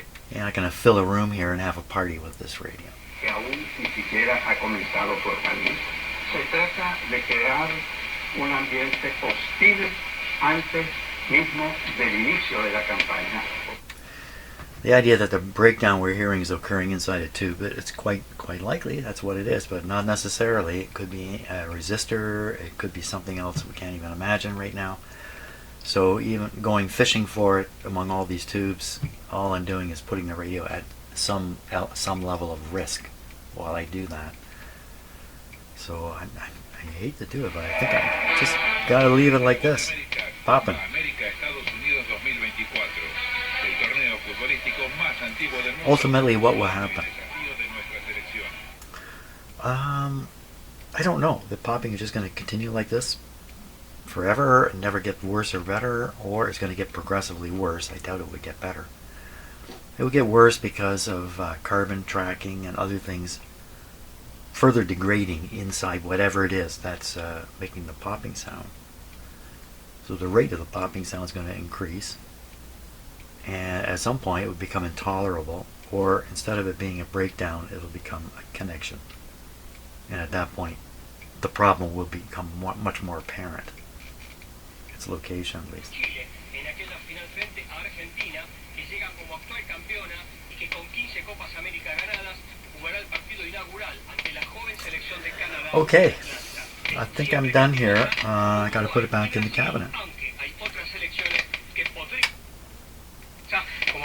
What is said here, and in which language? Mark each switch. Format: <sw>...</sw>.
<en>Yeah, I'm going to fill a room here and have a party with this radio.</en> <es>Que aún ni siquiera ha comenzado formalmente. Se trata de crear un ambiente hostil antes mismo del inicio de la campaña.</es> <en>The idea that the breakdown we're hearing is occurring inside a tube, it's quite likely that's what it is, but not necessarily. It could be a resistor, it could be something else we can't even imagine right now. So even going fishing for it among all these tubes, all I'm doing is putting the radio at some level of risk while I do that. So I hate to do it, but I think I just gotta leave it like this, popping.</en> <es>futbolísticos más antiguos del mundo.</es> <en>Ultimately, what will happen?</en> <es>El desafío de nuestra selección.</es> <en>I don't know. The popping is just going to continue like this forever and never get worse or better, or it's going to get progressively worse. I doubt it would get better. It would get worse because of carbon tracking and other things further degrading inside whatever it is that's making the popping sound. So the rate of the popping sound is going to increase, and at some point it would become intolerable, or instead of it being a breakdown, it'll become a connection. And at that point, the problem will become much more apparent. Its location, at least.</en> <es>Chile, en aquella final frente a Argentina, que llega como actual campeona y que con 15 Copas América ganadas jugará el partido inaugural ante la joven selección de Canadá.</es> <en>Okay, I think I'm done here. I got to put it back in the cabinet.</en> <es>Aunque hay otras selecciones que podrían, como</es>